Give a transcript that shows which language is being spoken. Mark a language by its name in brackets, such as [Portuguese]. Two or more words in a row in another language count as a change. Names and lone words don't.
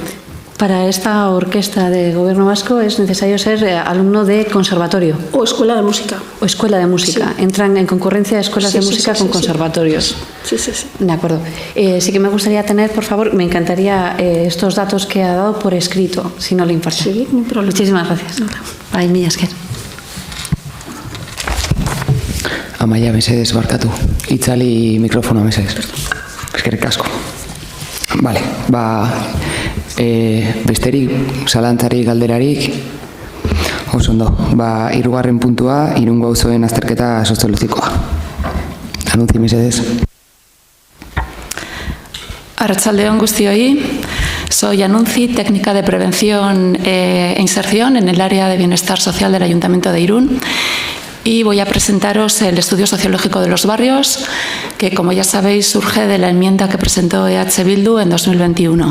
[Spanish] Para esta orquesta de Gobierno vasco es necesario ser alumno de conservatorio. O escuela de música. O escuela de música. Sí. Entran en concurrencia de escuelas de música con conservatorios. Sí. De acuerdo. Sí que me gustaría tener, por favor, me encantaría estos datos que ha dado por escrito, si no le importa. Sí, no hay problema. Muchísimas gracias. [Basque] Bai, mila esker. Amaia, mesedez, barkatu. Itzali mikrofonoa, mesedez. Eskerrik asko. Vale, besterik, zalantzarik, galderarik, oso ondo. Hirugarren puntua, Irungo auzoen azterketa soziologikoa. Anuntzi, mesedez. Arratsaldeon guztioi, [Spanish] soy Anuntzi, técnica de prevención e inserción en el área de bienestar social del Ayuntamiento de Irún. Y voy a presentaros el estudio sociológico de los barrios, que como ya sabéis surge de la enmienda que presentó EH Bildu en 2021.